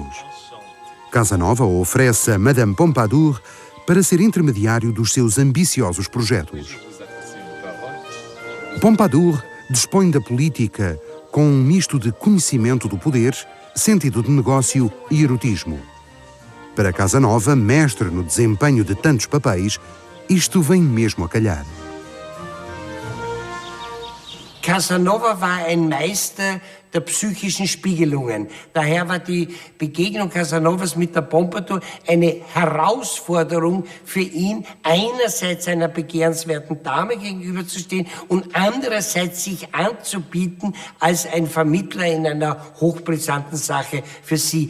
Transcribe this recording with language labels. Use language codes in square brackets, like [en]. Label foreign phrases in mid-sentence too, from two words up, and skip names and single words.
[pt] Casanova oferece a Madame Pompadour para ser intermediário dos seus ambiciosos projetos. Pompadour dispõe da política com um misto de conhecimento do poder, sentido de negócio e erotismo. Para Casanova, mestre no desempenho de tantos papéis, isto vem mesmo a calhar. [de] Casanova war ein Meister der psychischen Spiegelungen. Daher war die Begegnung Casanovas mit der Pompadour eine Herausforderung für ihn, einerseits einer begehrenswerten Dame gegenüberzustehen und andererseits sich anzubieten als ein Vermittler in einer hochbrisanten Sache für sie.